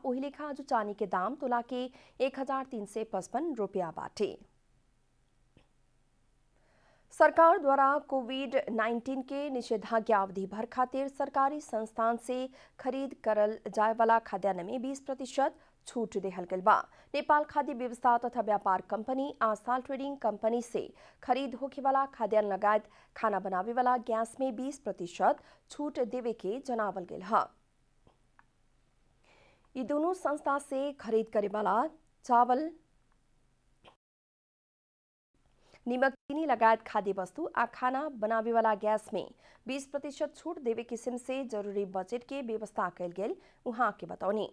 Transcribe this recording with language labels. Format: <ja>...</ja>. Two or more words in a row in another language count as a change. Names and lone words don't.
<bho>वही लेखा जो चांदी के दाम तोला के 1,355 रुपया बाटे। सरकार द्वारा कोविड-19 के निषेधाज्ञा अवधि भर खातिर सरकारी संस्थान से खरीद करल जाए वाला खाद्यान्न में 20% छूट देहल गल बा। नेपाल खाद्य व्यवस्था तथा व्यापार कंपनी आसाल ट्रेडिंग कंपनी से खरीद होखे वाला खाद्यान्न लगायत खाना बनावे वाला गैस में 20% छूट देवे के जनावल गेल है। ये दोनों संस्था से खरीद करे वाला चावल, निमक, चीनी लगायत खाद्य वस्तु आ खाना बनावे वाला गैस में 20% छूट देवे किस्म से जरूरी बजट के व्यवस्था कल गेल उहाँ के बतौनी।</bho>